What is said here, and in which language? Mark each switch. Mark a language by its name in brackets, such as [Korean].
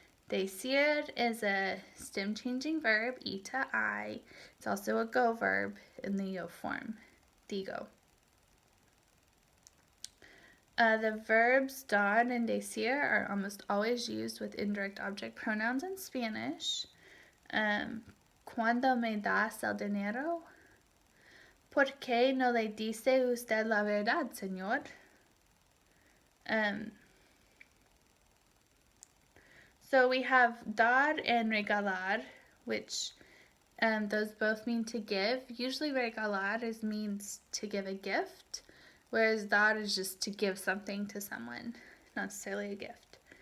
[English] Decir is a stem-changing verb, ita, I. It's also a go verb in the yo form, digo. The verbs dar and decir are almost always used with indirect object pronouns in Spanish. [Spanish] ¿Cuándo me das el dinero? ¿Por qué no le dice usted la verdad, señor? [English] So we have dar and regalar, which those both mean to give. Usually regalar means to give a gift, whereas dar is just to give something to someone, not necessarily a gift.